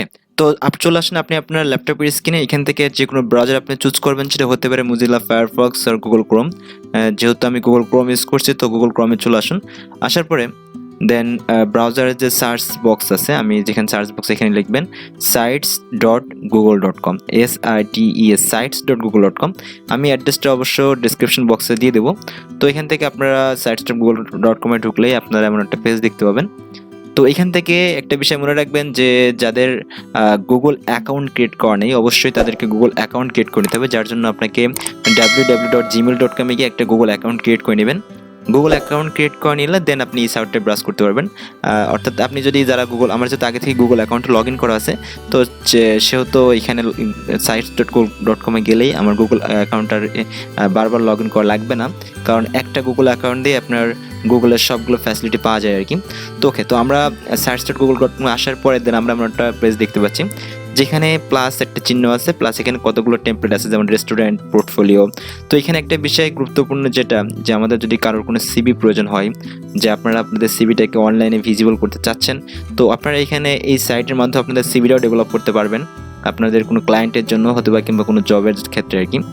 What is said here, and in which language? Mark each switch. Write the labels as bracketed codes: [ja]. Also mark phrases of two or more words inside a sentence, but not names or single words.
[bn] তো চলে আসেন আপনি আপনার ল্যাপটপের স্ক্রিনে। এখান থেকে যে কোনো ব্রাউজার আপনি চুজ করবেন, সেটা হতে পারে মুজিলা ফায়ারফক্স আর গুগল ক্রোম। যেহেতু আমি গুগল ক্রোম ইউজ করছি, তো গুগল ক্রোমে চলে আসুন। আসার পরে দেন ব্রাউজারের যে [en] search box [bn] আছে, আমি যেখানে [en] search box [bn] এখানে লিখবেন sites.google.com, SITES sites.google.com। আমি অ্যাড্রেসটা অবশ্য [en] description boxe [bn] দিয়ে দেবো। তো এখান থেকে আপনারা sites.google.com এ ঢুকলেই আপনারা এমন একটা পেজ দেখতে পাবেন। তো এখান থেকে একটা বিষয় মনে রাখবেন যে যাদের গুগল [en] account create [bn] করা নেই, অবশ্যই তাদেরকে গুগল [en] account create [bn] করে নিতে হবে, যার জন্য আপনাকে www.gmail.com এ গিয়ে একটা গুগল [en] account create [bn] করে নেবেন। গুগল [en] account create [bn] করে নিলে দেন আপনি এই সাইটটা ব্রাউজ করতে পারবেন। অর্থাৎ আপনি যদি যারা গুগল, আমার যেহেতু আগে থেকে গুগল অ্যাকাউন্টে [en] log in [bn] করা আছে, তো সেহেতু এখানে sites.google.com-এ গেলেই আমার গুগল অ্যাকাউন্টটার বারবার [en] log in [bn] করা লাগবে না, কারণ একটা গুগল অ্যাকাউন্ট দিয়ে আপনার গুগলের সবগুলো ফ্যাসিলিটি পাওয়া যায় আর কি। তো ওকে, তো আমরা search.google.com আসার পরে দেন আমরা একটা পেজ দেখতে পাচ্ছি যেখানে প্লাস একটা চিহ্ন আছে, প্লাস এখানে কতগুলো টেমপ্লেট আছে, যেমন রেস্টুরেন্ট, পোর্টফোলিও। তো এখানে একটা বিষয় গুরুত্বপূর্ণ, যেটা যে আমাদের যদি কারোর কোনো সিভি প্রয়োজন হয়, যে আপনারা আপনাদের সিভিটাকে [en] online visible [bn] করতে চাচ্ছেন, তো আপনারা এখানে এই সাইটের মাধ্যমে আপনাদের সিভিটাও ডেভেলপ করতে পারবেন আপনাদের কোনো ক্লায়েন্টের জন্য হতে পারে, কিংবা কোনো জবের ক্ষেত্রে আর কি।